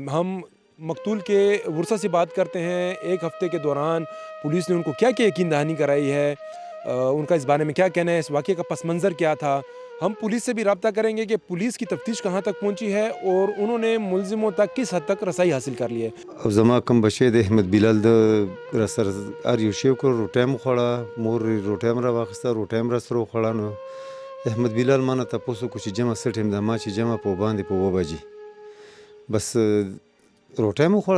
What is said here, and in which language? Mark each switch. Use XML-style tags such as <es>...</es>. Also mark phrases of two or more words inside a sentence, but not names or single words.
<ur>ہم مقتول کے ورثا سے بات کرتے ہیں، ایک ہفتے کے دوران پولیس نے ان کو کیا کیا یقین دہانی کرائی ہے، ان کا اس بارے میں کیا کہنا ہے، اس واقعے کا پس منظر کیا تھا. ہم پولیس سے بھی رابطہ کریں گے کہ پولیس کی تفتیش کہاں تک پہنچی ہے اور انہوں نے ملزموں تک کس حد تک رسائی حاصل کر لی ہے.</ur> <ps>او زما کوم بچی د احمد بلال د راسره هر یو شی وکړ، روټۍ م وخوړه، مور یې روټۍ م راواخیسته، روټۍ م راسره وخوړه. نو احمد بلال ما نه تپوس وکړو چې جمع څه ټایم ده، ما چې جمع په باندې په 2 بجې بس روټۍ م وخوړه.</ps>